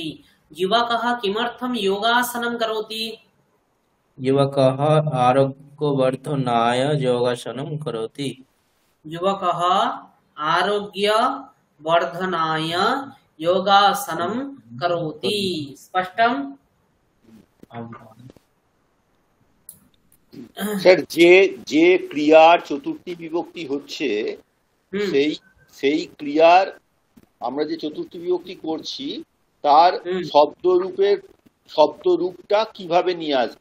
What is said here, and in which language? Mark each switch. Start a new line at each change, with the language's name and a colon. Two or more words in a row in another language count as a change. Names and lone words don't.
Sanskrit: युवकः किमर्थं योगासनं करोति? युवकः आरोग्यवर्धनाय योगासनं करोति। युवकः आरोग्यवर्धनाय योगासनं करोति। स्पष्टं?
Bangla: স্যার, যে ক্রিয়ার চতুর্থী বিভক্তি হচ্ছে সেই ক্রিয়ার আমরা যে চতুর্থী বিভক্তি করছি তার শব্দরূপটা কিভাবে নিয়ে আসবো?